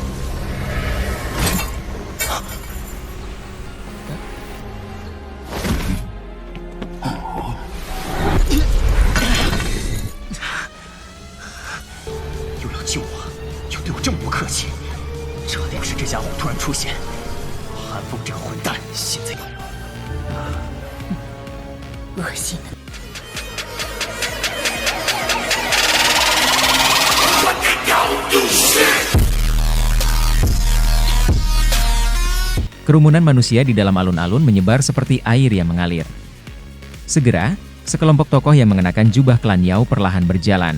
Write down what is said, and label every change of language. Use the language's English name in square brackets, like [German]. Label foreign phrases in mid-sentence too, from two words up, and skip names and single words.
[Chinese] 又要救我，又对我这么不客气，这得是这家伙突然出现。韩风这个混蛋，现在恶心的。 [Indonesian] Kerumunan manusia di dalam alun-alun menyebar seperti air yang mengalir. Segera, sekelompok tokoh yang mengenakan jubah klan Yao perlahan berjalan.